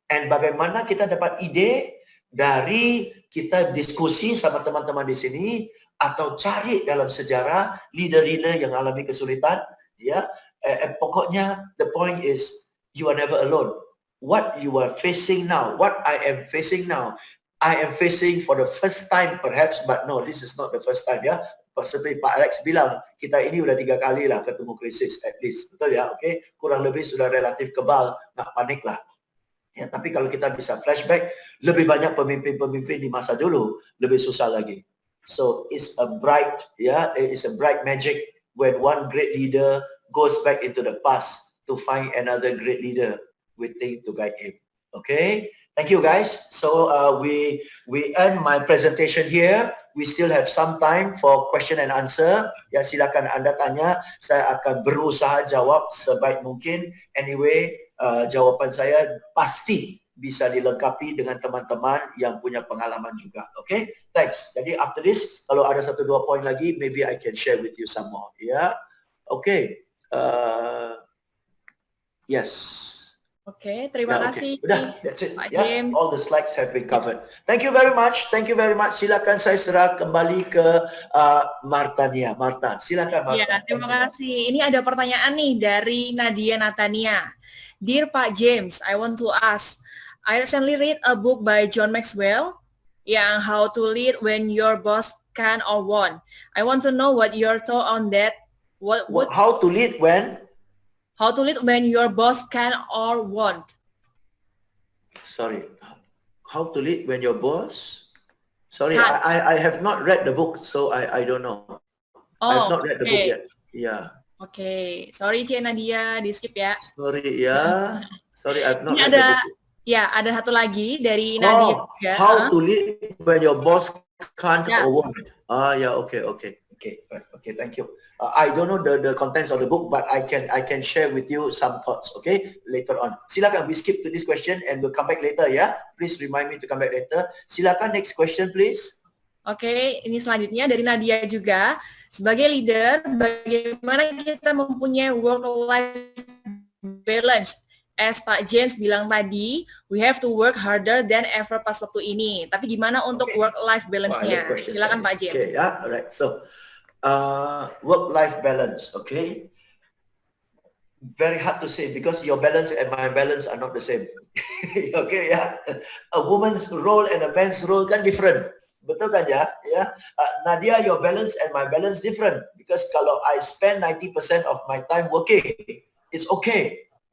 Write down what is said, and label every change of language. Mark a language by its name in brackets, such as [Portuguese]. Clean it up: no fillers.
[Indonesian] And bagaimana kita dapat ide dari kita diskusi sama teman-teman di sini atau cari dalam sejarah leader-leader yang alami kesulitan, ya. [English] Pokoknya the point is you are never alone. What you are facing now, what I am facing now, I am facing for the first time perhaps, but no, this is not the first time ya. [Indonesian] Seperti Pak Alex bilang, kita ini udah 3 kali lah ketemu krisis [English] at least, [Indonesian] betul ya? Oke, kurang lebih sudah relatif kebal, nggak panik lah. Ya, tapi kalau kita bisa flashback, lebih banyak pemimpin-pemimpin di masa dulu, lebih susah lagi. [English] So it's a bright, it's a bright magic when one great leader goes back into the past to find another great leader waiting to guide him. Okay, thank you guys. So we end my presentation here. We still have some time for question and answer. [Indonesian] Ya, silakan Anda tanya. Saya akan berusaha jawab sebaik mungkin. Anyway, jawaban saya pasti bisa dilengkapi dengan teman-teman yang punya pengalaman juga. [English] Okay, thanks. Jadi after this, [Indonesian] kalau ada 1-2 poin lagi, [English] maybe I can share with you some more. Ya, okay. Yes. [Indonesian] Oke, terima Ya, kasih [English] Udah, that's it. Pak Ya, James. all the slides have been covered. Thank you very much. [Indonesian] Thank you very much. Silakan saya serah kembali ke Marta Nia. Marta, silakan Ya, Marta. terima kasih. Ini ada pertanyaan nih dari Nadia Natania. [English] Dear Pak James, I want to ask, I recently read a book by John Maxwell, yang How to Lead When Your Boss Can or Won't. I want to know what your thought on that. How to lead when? How to lead when your boss can or won't. Sorry. How to lead when your boss? Sorry, Can't. I have not read the book, so I don't know. I have not read the book yet. Yeah. [Indonesian] Oke, sorry Cie Nadia, di skip ya. [English] Sorry ya. Sorry, I've not [Indonesian] Ini [English] read the book. [Indonesian] Ya, ada satu lagi dari Nadia juga. [English] How to lead when your boss can't Ya. or won't. Yeah, okay, thank you. I don't know the contents of the book, but I can share with you some thoughts, okay, later on. Silakan, we skip to this question and we'll come back later, ya. Please remind me to come back later. Silakan, next question, please. [Indonesian] Oke, ini selanjutnya dari Nadia juga. Sebagai leader, bagaimana kita mempunyai work-life balance? [English] As Pak James [Indonesian] bilang tadi, [English] we have to work harder than ever [Indonesian] pas waktu ini. Tapi gimana untuk work-life balance-nya? Silakan Pak James. [English] Okay, yeah, alright. So, work-life balance, okay? Very hard to say because your balance and my balance are not the same. Okay, yeah. A woman's role and a man's role kan different. [Indonesian] Betul kan ya? [English] Nadia, your balance and my balance different because kalau I spend 90% of my time working, it's okay.